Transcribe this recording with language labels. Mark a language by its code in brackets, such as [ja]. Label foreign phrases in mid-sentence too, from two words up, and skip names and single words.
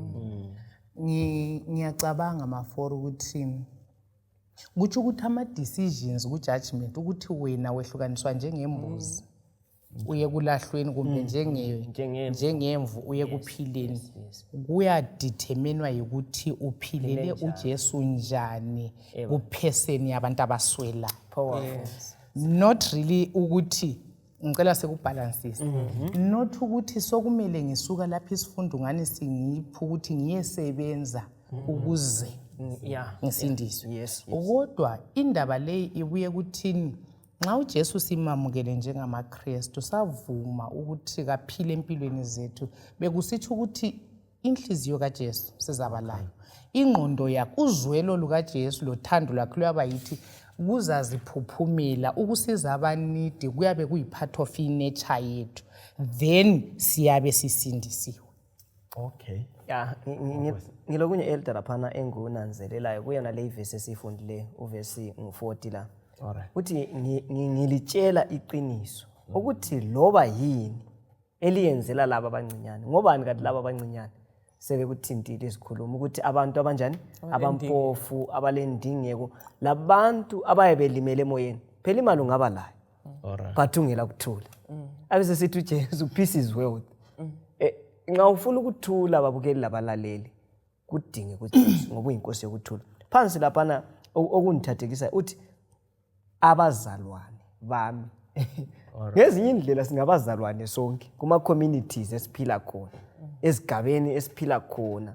[nd] Ngiyacabanga maforo ukuthi kutsho ukuthi ama-decisions ku-judgment ukuthi wena wehlukaniswa njengembuzi uye kulahlweni kumbe njengemvu uye kuphileni kuyadeterminwa ukuthi uphilele uJesu njani kupheseni yabantu abaswela. [en] Not really [nd] ukuthi ngicela sekubalansisa. Not ukuthi sokumele ngisuka lapha isifundo ngani singipha ukuthi ngiyesebenza ukuze ngisindiswe. Kodwa indaba le ibuye kuthini nxa uJesu simamukele njengamaKristu savuma ukuthi kaphile empilweni zethu bekusitsho ukuthi inhliziyo kaJesu sizaba layo, ingqondo yakho, uzwelo lukaJesu lothando lwakhe luyaba yithi kuzaziphuphumela ukusiza abanidi, kuyabe kuyi- [en] part of [nd] inature yethu, then siyabe sisindisiwe. Okay. Ya, ngilokunye elder laphana engunanzelelayo kuyona le ivesi esifundile uvesi ngu-40 la. Alright. Uthi ngilitshela iqiniso ukuthi loba yini eliyenzela laba abancinyane. Ngobani kanti laba abancinyane? Sebekuthintile isikhuluma ukuthi abantu abanjani? Abampofu, abalendingeko, labantu abayebelimele emoyeni. Phela imali ungaba layo. Alright. But ungela kuthula. Abese sithi uJesu [en] peace is wealth. [nd] Nxa ufuna ukuthula babukeli labalaleli kudinge kuJesu ngoba uyinkosi yokuthula. Phansi laphana okundithathekisa uthi abazalwane bami. Ngezinye indlela singabazalwane sonke kuma communities esiphila khona, esigabeni esiphila khona.